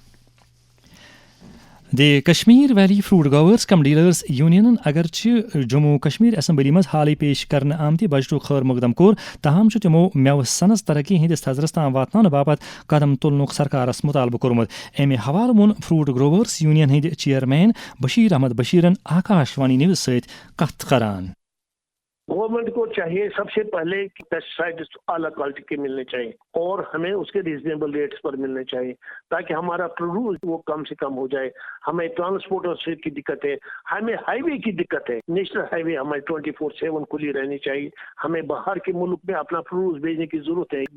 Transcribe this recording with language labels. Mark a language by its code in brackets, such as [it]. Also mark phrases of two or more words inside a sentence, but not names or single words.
[ks] دی کشمیر ویلی فروٹ گروورز کم ڈیلرز یونینن اگرچہ جموں کشمیر اسمبلی مز حالی پیش کرنے آمتی بجٹو خیر مقدم کور تاہم تمو میوہ صنعت ترقی ہندس تھزرس تام واتناؤ باپت قدم تلنک سرکارس مطالبہ کورمت. امہ حوالہ وون فروٹ گروورز یونین ہند چیئرمین بشیر احمد بشیرن آکاشوانی نیوز ست کت کران. [ur] گورنمنٹ کو چاہیے سب سے پہلے پیسٹیسائڈز اعلیٰ کوالٹی کے ملنے چاہیے اور ہمیں اس کے [en] reasonable rates [ur] پر ملنے چاہیے تاکہ ہمارا پروڈیوس وہ کم سے کم ہو جائے. ہمیں ٹرانسپورٹ کی دقت ہے, ہمیں ہائی وے کی دقت ہے. [en] national highway [ur] ہمیں 24/7 کھلی رہنی چاہیے. ہمیں باہر کے ملک میں اپنا پروڈیوس بھیجنے کی ضرورت ہے.